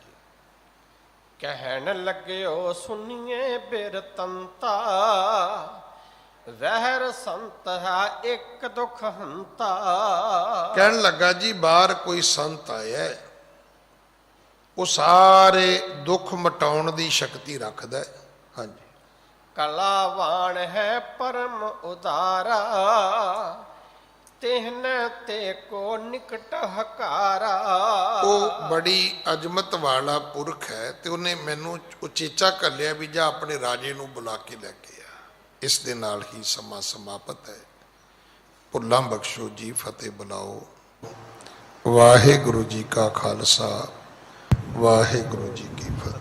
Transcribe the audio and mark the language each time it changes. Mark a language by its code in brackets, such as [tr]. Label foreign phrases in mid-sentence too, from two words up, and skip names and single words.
[bra] कहिण लग्गियो सुणीए बिरतंता वहिर संत है इक्क दुख हंता। [pa] ਕਹਿਣ ਲੱਗਾ ਜੀ ਬਾਹਰ ਕੋਈ ਸੰਤ ਆਇਆ, ਉਹ ਸਾਰੇ ਦੁੱਖ ਮਟਾਉਣ ਦੀ ਸ਼ਕਤੀ ਰੱਖਦਾ ਹੈ। ਹਾਂਜੀ। [bra] कलावान है परम उदारा, तिहने ते को निकट हकारा। [pa] ਉਹ ਬੜੀ ਅਜ਼ਮਤ ਵਾਲਾ ਪੁਰਖ ਹੈ ਤੇ ਉਹਨੇ ਮੈਨੂੰ ਉਚੇਚਾ ਘੱਲਿਆ ਵੀ ਜਾ ਆਪਣੇ ਰਾਜੇ ਨੂੰ ਬੁਲਾ ਕੇ ਲੈ ਕੇ ਆ। ਇਸ ਦੇ ਨਾਲ ਹੀ ਸਮਾਂ ਸਮਾਪਤ ਹੈ। ਭੁੱਲਾਂ ਬਖਸ਼ੋ ਜੀ, ਫਤਿਹ ਬੁਲਾਓ। ਵਾਹਿਗੁਰੂ ਜੀ ਕਾ ਖਾਲਸਾ, ਵਾਹਿਗੁਰੂ ਜੀ ਕੀ